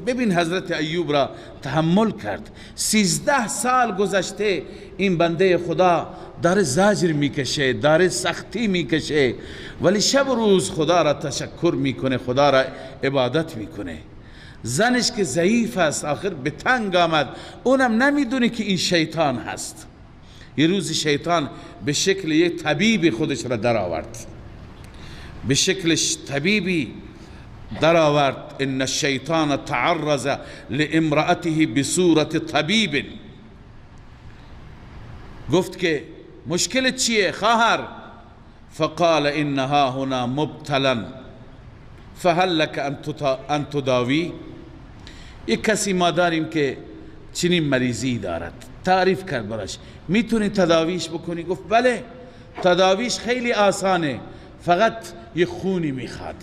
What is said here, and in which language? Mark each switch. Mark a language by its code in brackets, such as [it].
[fa] ببین حضرت ایوب را تحمل کرد. 13 سال گذشته این بنده خدا داره زجر میکشه، داره سختی میکشه، ولی شب و روز خدا را تشکر میکنه، خدا را عبادت میکنه. زنش که ضعیف است آخر به تنگ آمد، اونم نمیدونه که این شیطان هست. یه روز شیطان به شکل یک طبیبی خودش را در آورد، به شکل طبیبی در آورد. [ar] ان الشیطان تعرض لامرأته بصورت طبیب. [fa] گفت که مشکل چیه خواهر؟ [ar] فقال انها هنا مبتلا فهل لك ان تداوی. [fa] یک کسی ما داریم که چنین مریضی دارد، تعریف کرد براش، میتونی تداویش بکنی؟ گفت بله، تداویش خیلی آسانه، فقط یک خونی میخواد.